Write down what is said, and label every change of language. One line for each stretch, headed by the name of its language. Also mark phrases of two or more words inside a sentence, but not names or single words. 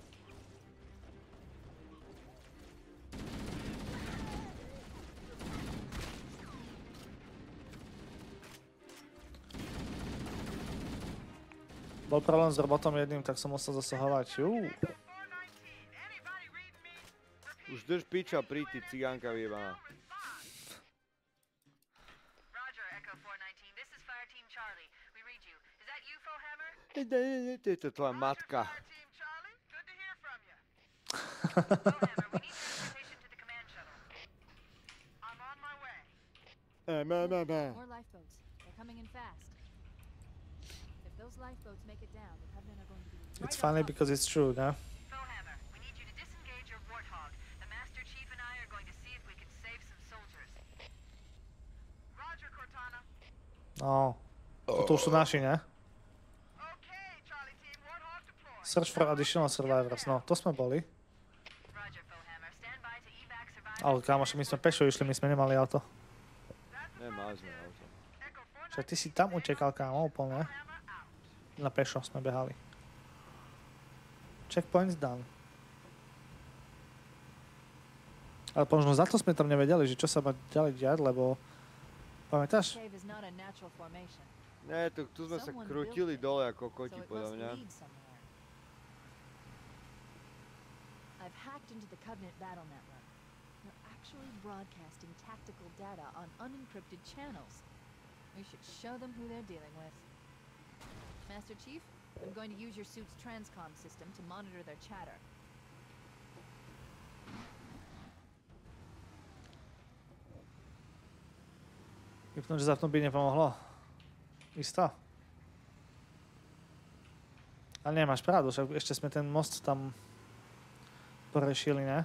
Slovak: Bol problém s robotom jedným, tak som musel zasahovať. Už drž piča, príď, ty cigánka vyjebaná.
English: Roger, Echo 419. This is Fire Team Charlie. We read you. Is that you, Fohammer?
Slovak: To je to tvoja matka.
English: Fire Team Charlie. Good to hear from you. Fohammer, we need transportation to the command shuttle. I'm on my way. More lifeboats. They're coming in fast. If those lifeboats make it down, the Covenant are going to be It's right on funny top. because it's true, no? Fohammer, we need you to disengage your Warthog. The Master Chief and I are going to see if we can save some soldiers. Roger, Cortana.
Slovak: No. To už sú naši, ne?
English: Okay, Charlie Team, Warthog deployed. Search for additional survivors.
Slovak: No, to sme boli.
English: Roger, Fohammer. Stand by to evac survivors.
Slovak: Ale kámoš, my sme pešo išli, my sme nemali auto. Nemá sme auto.
English: Echo 419.
Slovak: Však ty si tam utekal, kámo, úplne.
English: Fohammer out.
Slovak: Na pešo sme behali.
English: Checkpoint's done.
Slovak: Ale možno za to sme tam nevedeli, že čo sa má ďalej diať, lebo... Pamätáš?
English: Cave is not a natural formation,
Slovak: Ne, tu sme sa
English: Someone
Slovak: krútili
English: built it,
Slovak: dole ako
English: so
Slovak: koti,
English: it
Slovak: podľa
English: must
Slovak: mňa.
English: lead somewhere. I've hacked into the Covenant battle network. They're actually broadcasting tactical data on unencrypted channels. We should show them who they're dealing with. Master Chief, I'm going to use your suit's transcom system to monitor their chatter.
Slovak: Vypnúť, že zapnúť by nepomohlo. Isto. Ale nemáš pravdu, však ešte sme ten most tam porešili, ne?